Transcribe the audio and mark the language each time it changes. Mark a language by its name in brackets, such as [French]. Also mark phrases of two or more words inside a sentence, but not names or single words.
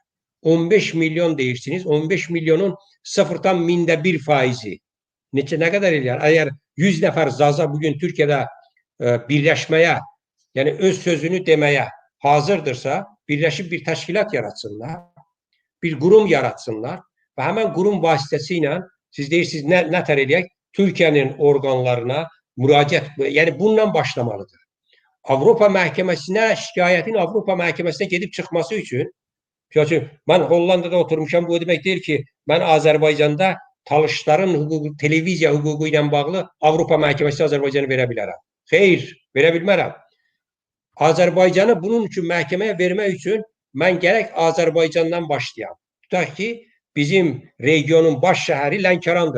[Azerbaijani] 15 milyon deyirsiniz, 15 milyonun 0,1% nə qədər eləyər? Əgər 100 nəfər Zaza bugün Türkiyədə birləşməyə, yəni öz sözünü deməyə hazırdırsa, birləşib bir təşkilat yaratsınlar, bir qurum yaratsınlar və həmən qurum vasitəsilə siz deyirsiniz, nə tər eləyək? [Turkish] Türkiye'nin organlarına müracaat, yani bundan başlamalıdır. [Azerbaijani] Avrupa Məhkəməsinə şikayetin Avrupa Məhkəməsinə gedib çıxması üçün, ben Hollanda'da oturmuşam, [Turkish] bu demek değil ki ben [Azerbaijani] Azerbaycan'da talışların hüququ, televiziya hüququ ilə bağlı Avropa Məhkəməsinə Azərbaycanı verə bilərəm. Xeyr, verə bilmərəm. Azərbaycanı bunun üçün məhkəməyə vermək üçün mən gərək Azərbaycandan başlayam. Tutaq ki, bizim regionun baş şəhəri Lənkərandır.